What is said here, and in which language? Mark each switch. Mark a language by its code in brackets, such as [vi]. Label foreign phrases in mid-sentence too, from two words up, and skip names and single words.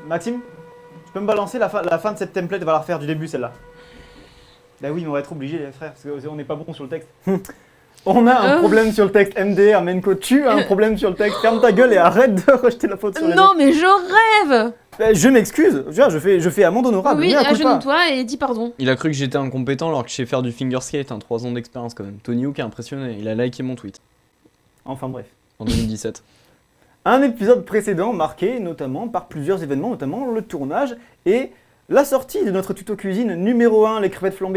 [fr] Maxime, tu peux me balancer la fin de cette template, on va la refaire du début celle-là. Bah oui, mais on va être obligé les frères, parce qu'on n'est pas bon sur le texte. On a un problème sur le texte, MDR, Menko, tu as un problème sur le texte, ferme ta gueule et arrête de rejeter la faute sur les Non, autres. mais je rêve. Je m'excuse, je fais amende honorable. Oui, [la] mea culpa. [fr] agenouille-toi et dis pardon. Il a cru que j'étais incompétent alors que je sais faire du [en] finger skate, [fr] 3 ans d'expérience quand même. Tony Hawk a impressionné, il a liké mon tweet Enfin bref. en 2017. Un épisode précédent marqué notamment par plusieurs événements, notamment le tournage et la sortie de notre tuto cuisine numéro 1, les crevettes flambées.